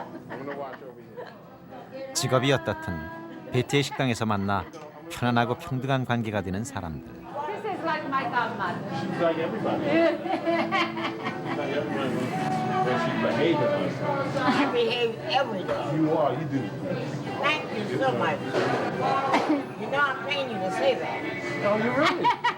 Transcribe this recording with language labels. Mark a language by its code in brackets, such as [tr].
[en] I'm gonna watch over here. [ko] 직업이 어떻든 베티의 식당에서 만나 편안하고 평등한 관계가 되는 사람들. [en] This is like my godmother. She's like everybody. She's like everybody. When she's behaving herself. I behave every day. You are, you do. Thank you so much. You know I'm paying you to say that. Oh, you really?